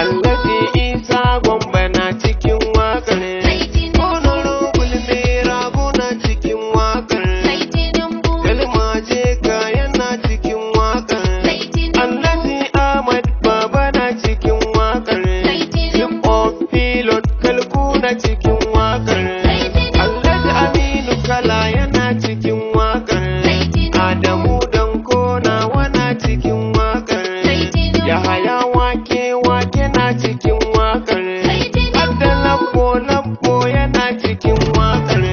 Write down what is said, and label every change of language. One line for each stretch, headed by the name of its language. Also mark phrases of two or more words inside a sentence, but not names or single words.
Hausa: Alhaji Isa Gombe na cikin wakar. Sai Tinubu. Honorable Mirabu na cikin wakar. Sai Tinubu. Dalma Jeka yana cikin wakar. Sai Tinubu. Alhaji Ahmad Baba na cikin wakar. Sai Tinubu.
English: Chief of Pilot
Hausa: Kalku na cikin wakar. Sai Tinubu. Alhaji Aminu Kala yana cikin wakar. Sai Tinubu. Adamu Danko nawa na cikin wakar. Sai Tinubu. Yahaya Wake Wake na cikin wakar. Sai Tinubu. Abdallah Bola Ko yana cikin waƙar.